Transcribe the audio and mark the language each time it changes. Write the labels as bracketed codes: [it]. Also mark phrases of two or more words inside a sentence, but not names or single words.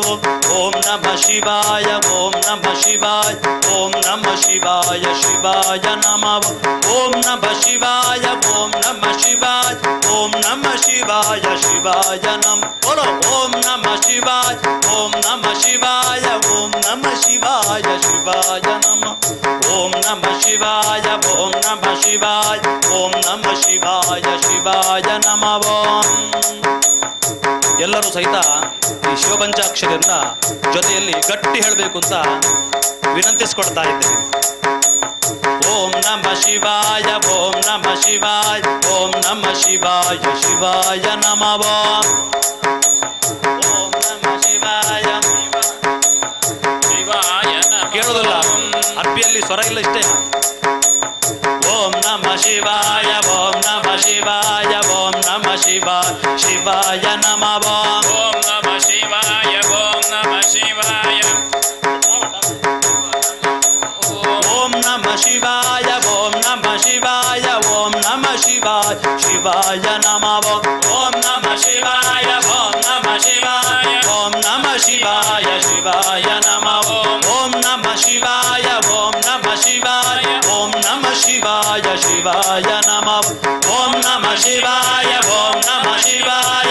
[sa] ओम नमः शिवाय ओम नमः शिवाय ओम नमः शिवाय शिवाय नमः ओम नमः शिवाय ओम नमः शिवाय ओम नमः शिवाय शिवाय नमः बोलो ओम नमः शिवाय ओम नमः शिवाय ओम नमः शिवाय शिवाय नमः ओम नमः शिवाय ओम नमः शिवाय ओम नमः शिवाय शिवाय नमः [kn] ಎಲ್ಲರೂ ಸಹಿತ ಈ ಶಿವಪಂಚಾಕ್ಷರಿಯಿಂದ ಜೊತೆಯಲ್ಲಿ ಗಟ್ಟಿ ಹೇಳಬೇಕು ಅಂತ ವಿನಂತಿಸಿಕೊಡ್ತಾ ಇದ್ದೇನೆ. [sa] ಓಂ ನಮಃ ಶಿವಾಯ ಓಂ ನಮಃ ಶಿವಾಯ ಓಂ ನಮಃ ಶಿವಾಯ ಶಿವಾಯ ನಮಃ ಓಂ ನಮಃ ಶಿವಾಯ ಶಿವಾಯ ನಮಃ. [kn] ಕೇಳೋದಿಲ್ಲ, ಅರ್ಬಿಯಲ್ಲಿ ಸ್ವರ ಇಲ್ಲ ಇಷ್ಟೇ. [sa] ಓಂ ನಮಃ ಶಿವಾಯ ಓಂ ನಮಃ ಶಿವಾಯ ಓಂ ನಮಃ ಶಿವಾಯ ಶಿವಾಯ ನಮಃ ಓಂ ನಮಃ ಶಿವಾಯ ಓಂ ನಮಃ ಶಿವಾಯ ಓಂ ನಮಃ ಶಿವಾಯ ಓಂ ನಮಃ ಶಿವಾಯ ಓಂ ನಮಃ ಶಿವಾಯ ಶಿವ ಶಿವಾಯ ನಮಃ ಓಂ ನಮಃ ಶಿವಾಯ ಓಂ ನಮಃ ಶಿವಾಯ ಓಂ ನಮಃ ಶಿವಾಯ ಶಿವಾಯ ನಮಃ ಓಂ ನಮಃ ಶಿವಾಯ ಓಂ ನಮಃ ಶಿವಾಯ ಓಂ ನಮಃ ಶಿವಾಯ ಶಿವಾಯ ನಮಃ ಓಂ ನಮಃ ಶಿವಾಯ ಓಂ ನಮಃ ಶಿವಾಯ